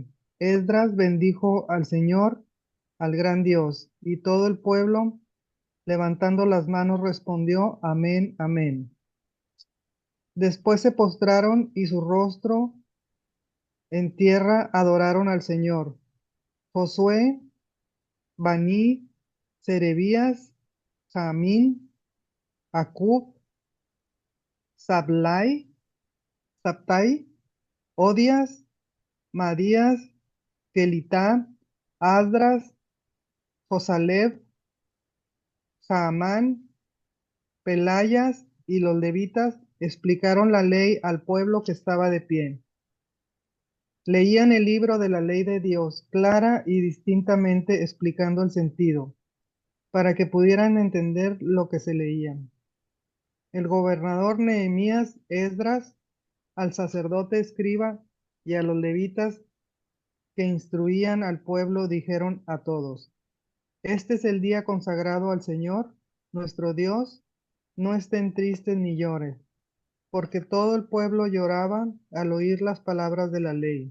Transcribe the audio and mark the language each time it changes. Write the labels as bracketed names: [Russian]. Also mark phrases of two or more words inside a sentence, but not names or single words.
[Spanish] Esdras bendijo al Señor, al gran Dios, y todo el pueblo, levantando las manos, respondió: Amén, amén. Después se postraron y su rostro en tierra adoraron al Señor. Josué, Baní, Serebías, Jamín, Acub, Sablai, Sabtai, Odias, Marías, Kelitá, Asdras, Josaleb, Jaamán, Pelayas y los levitas explicaron la ley al pueblo que estaba de pie. Leían el libro de la ley de Dios, clara y distintamente explicando el sentido, para que pudieran entender lo que se leía. El gobernador Nehemías, Esdras, al sacerdote escriba y a los levitas que instruían al pueblo dijeron a todos: Este es el día consagrado al Señor, nuestro Dios, no estén tristes ni lloren, porque todo el pueblo lloraba al oír las palabras de la ley.